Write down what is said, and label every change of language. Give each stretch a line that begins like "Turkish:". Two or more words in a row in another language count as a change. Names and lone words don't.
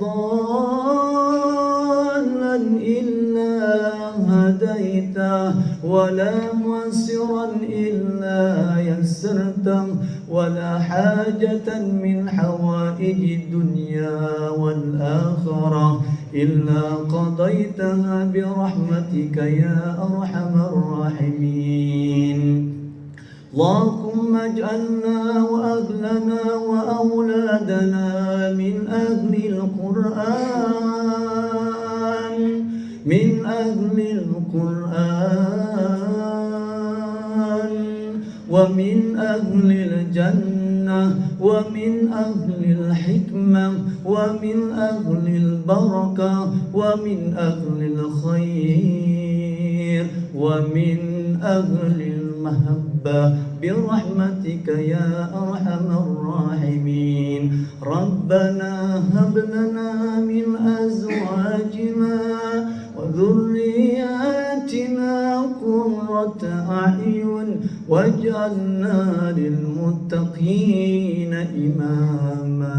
Arabic: ضالا إلا هديته ولا معسرا إلا يسرته ولا حاجة من حوائج الدنيا والآخرة إلا قضيتها برحمتك يا أرحم الراحمين. اللهم اجعلنا وأهلنا وأولادنا من أهل القرآن، من أهل القرآن ومن أهل الجنة ومن أهل الحكمة ومن أهل البركة ومن أهل الخير ومن أهل المحبة برحمتك يا أرحم الراحمين. ربنا هب لنا من أزواجنا وذرياتنا قرة أعين واجعلنا للمتقين إماما.